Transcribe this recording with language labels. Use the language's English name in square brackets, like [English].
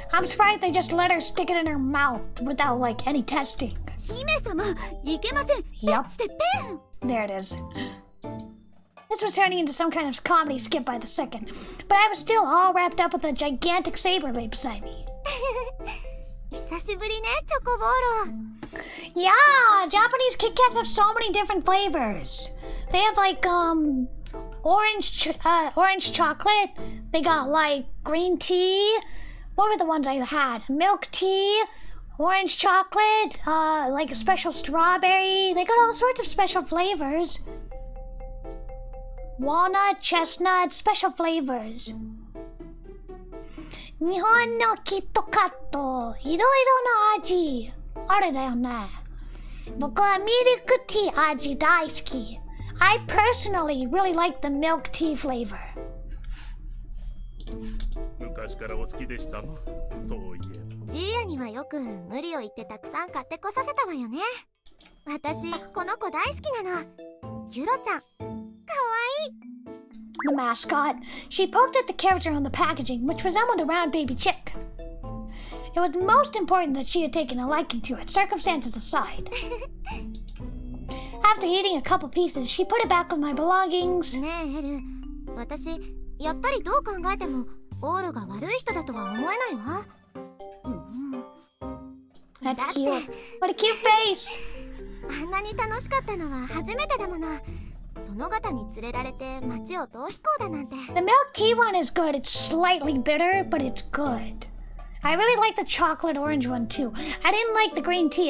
[English] I'm surprised they just let her stick it in her mouth without, like, any testing. [Japanese] 姫様、いけません。 [English] Yup. [Japanese] してペン。 [English] There it is. this was turning into some kind of comedy skit by the second, but I was still all wrapped up with a gigantic saber lay beside me. [Japanese] 久しぶりね、チョコボーロ。 [English] Yeah, Japanese Kit Kats have so many different flavors. They have like orange chocolate. They got like green tea. What were the ones I had? Milk tea, orange chocolate, like a special strawberry. They got all sorts of special flavors. Walnut, chestnut, special flavors. [Japanese] 日本のキットカット、いろいろな味あれだよね。僕はミルクティー味大好き。 I personally really like the milk tea flavor. 昔からお好きでしたな。そういえば。ジーヤにはよく無理を言ってたくさん買ってこさせたわよね。私この子大好きなの。キュロちゃん。かわいい。 [English] The mascot. She poked at the character on the packaging, which resembled a round baby chick. It was most important that she had taken a liking to it, circumstances aside. After eating a couple pieces, she put it back with my belongings. [Japanese] ねえエル、私やっぱりどう考えてもオールが悪い人だとは思えないわ。 [English] That's cute. What a cute face. [Japanese] あんなに楽しかったのは初めてだもの。殿方に連れられて街を逃避行だなんて。 [English] The milk tea one is good. It's slightly bitter, but it's good. I really like the chocolate orange one too. I didn't like the green tea.